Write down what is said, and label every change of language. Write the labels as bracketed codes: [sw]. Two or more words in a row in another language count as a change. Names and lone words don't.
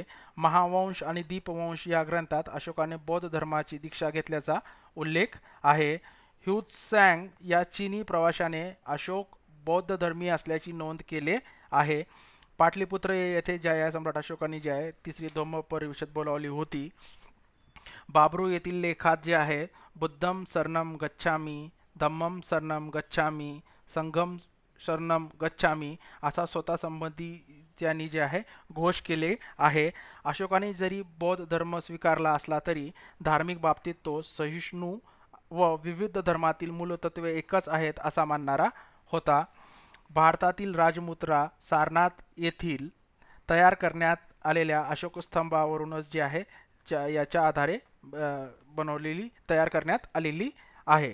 [mr] महावंश आणि दीपवंश या ग्रंथात अशोकाने बौद्ध धर्माची दीक्षा घेतल्याचा उल्लेख आहे. ह्युत्सँग या चीनी प्रवाशाने अशोक बौद्ध धर्मीय असल्याची नोंद केले आहे. पाटलीपुत्र येथे जे आहे सम्राट अशोकाने जे आहे तिसरी धम्म परिषद बोलावली होती. बाबरू येथील लेखात जे आहे [pi] बुद्धम शरणम गच्छामी, धम्मम शरणम गच्छामी, संघम शरणम गच्छामी [mr] असा स्वतः संबंधी त्यांनी जे आहे घोष केले आहे. अशोकाने जरी बौद्ध धर्म स्वीकारला असला तरी धार्मिक बाबतीत तो सहिष्णू व विविध धर्मातील मूलतत्वे एकच आहेत असा मानणारा होता. भारतातील राजमुद्रा सारनाथ येथील तयार करण्यात आलेल्या अशोक स्तंभावरूनच जे आहे याच्या आधारे तयार करण्यात आलेली आहे.